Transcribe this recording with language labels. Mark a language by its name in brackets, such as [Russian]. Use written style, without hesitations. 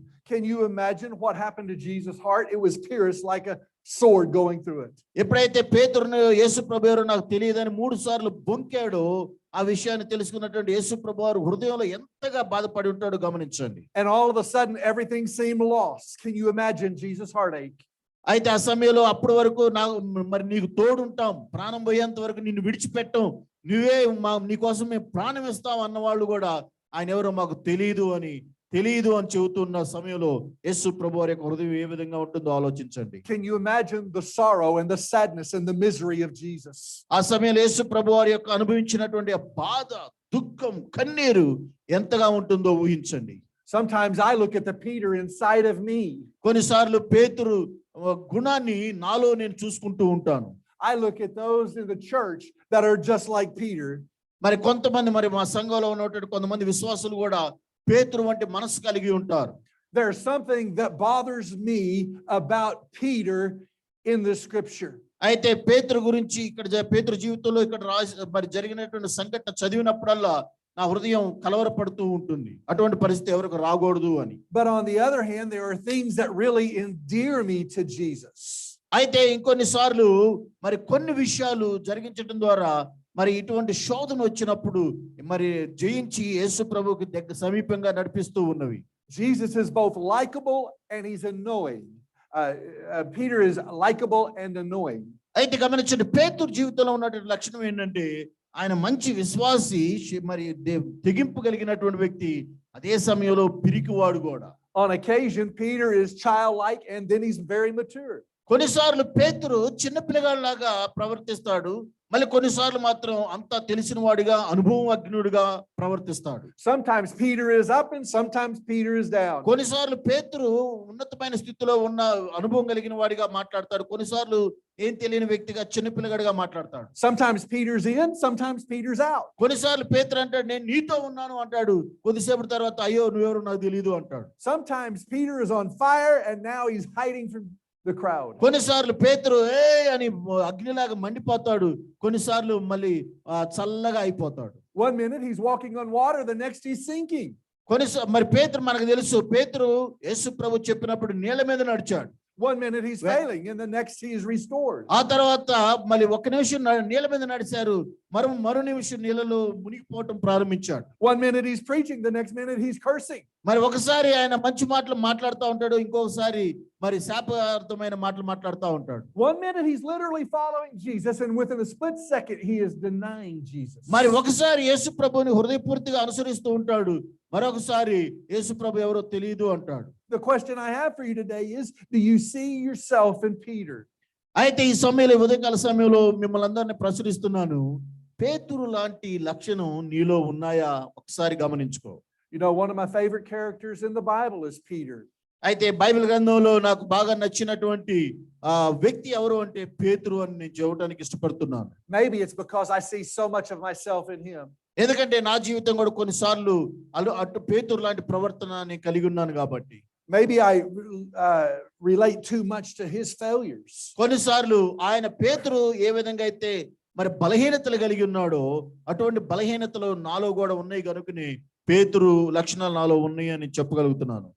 [English] Can you imagine what happened to Jesus' heart? It was pierced like a sword going through it. [Telugu] ఎప్పుడైతే పేతురును యేసు ప్రభువారు నాకు తెలియదని 3 సార్లు బొంకాడో ఆ విషయాన్ని తెలుసుకున్నటువంటి యేసు ప్రభువారు హృదయంలో ఎంతగా బాధపడి ఉంటాడో గమనించండి. [English] And all of a sudden everything seemed lost. Can you imagine Jesus' heartache? [Telugu] అయితే ఆ సమయంలో అప్పటి వరకు మరి నీకు తోడుంటాం, ప్రాణం పోయేంత వరకు నిన్ను విడిచిపెట్టం, నువ్వే నీకోసం మేము ప్రాణం ఇస్తాం అన్నవాళ్ళు కూడా ఆయన ఎవరో మాకు తెలియదు అని చెబుతున్న సమయంలో యేసు ప్రభువారి యొక్క హృదయం ఏ విధంగా ఉంటుందో ఆలోచించండి. [English] Can you imagine the sorrow and the sadness and the misery of Jesus? [Telugu] ఆ సమయంలో యేసు ప్రభువారి యొక్క అనుభవించినటువంటి బాధ, దుఃఖం, కన్నీరు ఎంతగా ఉంటుందో ఊహించండి. [English] Sometimes I look at the Peter inside of me. [Telugu] కొన్నిసార్లు పేతురు గుణాన్ని నాలో నేను చూసుకుంటూ ఉంటాను. [English] I look at those in the church that are just like Peter. [Telugu] మరి కొంతమంది మరి మా సంఘంలో ఉన్నటువంటి కొంతమంది విశ్వాసులు కూడా పేతురు వంటి మనసు కలిగి ఉంటారు. [English] There's something that bothers me about Peter in the scripture. [Telugu] అయితే పేతురు గురించి ఇక్కడ పేతురు జీవితంలో ఇక్కడ మరి జరిగినటువంటి సంఘటన చదివినప్పుడల్లా నా హృదయం కలవరపడుతూ ఉంటుంది. అటువంటి పరిస్థితి ఎవరికి రాకూడదు అని. [English] But on the other hand, there are things that really endear me to Jesus. [Telugu] అయితే ఇంకొన్నిసార్లు మరి కొన్ని విషయాలు జరిగించడం ద్వారా మరి ఇటువంటి శోధన వచ్చినప్పుడు మరి జయించి యేసు ప్రభువుకి సమీపంగా నడిపిస్తూ ఉన్నవి. [English] Jesus is both likable and he's annoying. Peter is likable and annoying. [Telugu] అయితే గమనించండి, పేతురు జీవితంలో ఉన్నటువంటి లక్షణం ఏంటంటే ఆయన మంచి విశ్వాసి, మరి తెగింపు కలిగినటువంటి వ్యక్తి, అదే సమయంలో పిరికివాడు కూడా. [English] On occasion, Peter is childlike and then he's very mature. [Telugu] కొన్నిసార్లు పేతురు చిన్న పిల్లగాడిలాగా ప్రవర్తిస్తాడు, మళ్ళీ కొన్నిసార్లు మాత్రం అంతా తెలిసిన వాడిగా అనుభవం అగ్నుడిగా ప్రవర్తిస్తాడు. [English] Sometimes Peter is up and sometimes Peter is down. [Telugu] కొన్నిసార్లు పేతురు ఉన్నతమైన స్థితిలో ఉన్న అనుభవం కలిగిన వాడిగా మాట్లాడతాడు, కొన్నిసార్లు ఏం తెలియని వ్యక్తిగా చిన్న పిల్లగాడిగా మాట్లాడతాడు. [English] Sometimes Peter's in, sometimes Peter's out. [Telugu] కొన్నిసార్లు పేతురు అంటాడు నేను నీతో ఉన్నాను అంటాడు, కొద్దిసేపటి తర్వాత అయ్యో నువ్వెవరు నాకు తెలియదు అంటాడు. [English] Sometimes Peter is on fire and now he's hiding from the crowd. [Telugu] కొన్నిసార్లు పేతురు అని అగ్నిలాగా మండిపోతాడు, కొన్నిసార్లు మళ్ళీ చల్లగా అయిపోతాడు. [English] One minute he's walking on water, the next he's sinking. [Telugu] కొన్నిసార్లు మరి పేతురు మనకు తెలుసు, పేతురు యేసు ప్రభు చెప్పినప్పుడు నీళ్ళ మీద నడిచాడు. [English] One minute he's failing and the next he is restored. [Telugu] ఆ తర్వాత మళ్ళీ ఒక నిమిషం నీళ్ళ మీద నడిచారు, మరో నిమిషం నీళ్ళలో మునిగిపోవటం ప్రారంభించాడు. [English] One minute he's preaching, the next minute he's cursing. [Telugu] మరి ఒకసారి ఆయన మంచి మాటలు మాట్లాడుతూ ఉంటాడు, ఇంకొకసారి మరి శాపార్థమైన మాటలు మాట్లాడుతూ ఉంటాడు. [English] One minute he's literally following Jesus and within a split second he is denying Jesus. [Telugu] మరి ఒకసారి యేసు ప్రభువుని హృదయపూర్తిగా అనుసరిస్తూ ఉంటాడు, మరొకసారి యేసు ప్రభు ఎవరో తెలియదు అంటాడు. [English] The question I have for you today is, do you see yourself in Peter? [Telugu] అయితే ఈ సమయంలో ఉదయకాల సమయంలో మిమ్మల్ని అందరినీ ప్రశ్నిస్తున్నాను, పేతురు లాంటి లక్షణం నీలో ఉన్నాయా ఒకసారి గమనించుకో. [English] You know, one of my favorite characters in the Bible is Peter. [Telugu] అయితే బైబిల్ గ్రంథంలో నాకు బాగా నచ్చినటువంటి వ్యక్తి ఎవరు అంటే పేతురు అని నేను చెప్పడానికి ఇష్టపడుతున్నాను. [English] Maybe it's because I see so much of myself in him. [Telugu] ఎందుకంటే నా జీవితం కూడా కొన్నిసార్లు అటు పేతురు లాంటి ప్రవర్తన నేను కలిగి ఉన్నాను కాబట్టి. [English] Maybe I relate too much to his failures. [Telugu] కొన్నిసార్లు ఆయన పేతురు ఏ విధంగా అయితే మరి బలహీనతలు కలిగి ఉన్నాడో అటువంటి బలహీనతలు నాలో కూడా ఉన్నాయి కనుకనే పేతురు లక్షణాలు నాలో ఉన్నాయి అని చెప్పగలుగుతున్నాను.